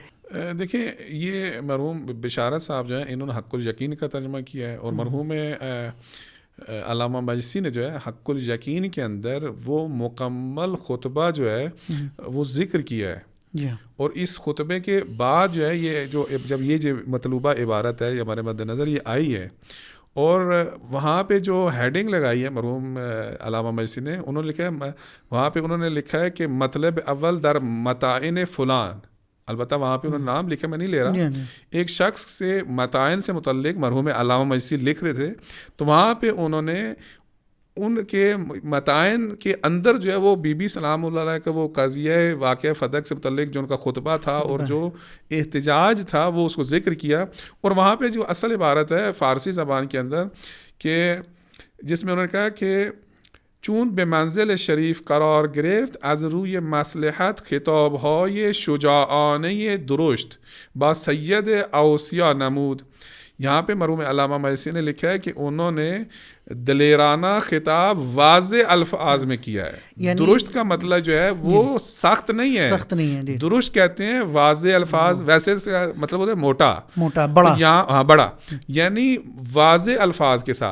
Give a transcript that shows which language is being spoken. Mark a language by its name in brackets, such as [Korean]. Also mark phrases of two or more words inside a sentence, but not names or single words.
[Urdu] دیکھیں یہ مرحوم بشارت صاحب جو ہیں انہوں نے حق الیقین کا ترجمہ کیا ہے، اور مرحوم علامہ مجلسی نے جو ہے حق الیقین کے اندر وہ مکمل خطبہ جو ہے وہ ذکر کیا ہے. اور اس خطبے کے بعد جو ہے یہ جو جب یہ جو مطلوبہ عبارت ہے یہ ہمارے مد نظر یہ آئی ہے، اور وہاں پہ جو ہیڈنگ لگائی ہے مرحوم علامہ مجلسی نے، انہوں نے لکھا ہے وہاں پہ انہوں نے لکھا ہے کہ [Persian] مطلب اول در متائن فلان، [Urdu] البتہ وہاں پہ انہوں نے نام لکھا، میں نہیں لے رہا، ایک شخص سے متائن سے متعلق مرحوم علامہ مجلسی لکھ رہے تھے، تو وہاں پہ انہوں نے ان کے متائن کے اندر جو ہے وہ بی بی سلام اللہ علیہ کا وہ قضیہ واقعہ فدق سے متعلق جو ان کا خطبہ تھا اور جو احتجاج تھا وہ اس کو ذکر کیا. اور وہاں پہ جو اصل عبارت ہے فارسی زبان کے اندر کہ جس میں انہوں نے کہا کہ [Persian] چون به منزل شریف قرار گرفت از روی مصلحت خطابهای شجاعانه درشت با سید اوصیا نمود. [Urdu] یہاں پہ مرحوم علامہ مجلسی نے لکھا ہے کہ انہوں نے دلیرانہ خطاب واضح الفاظ میں کیا ہے. یعنی درست کا مطلب جو ہے وہ سخت نہیں ہے، سخت نہیں ہے، درست کہتے ہیں واضح الفاظ، ویسے مطلب ہوتا ہے موٹا بڑا، یہاں بڑا یعنی واضح الفاظ کے ساتھ.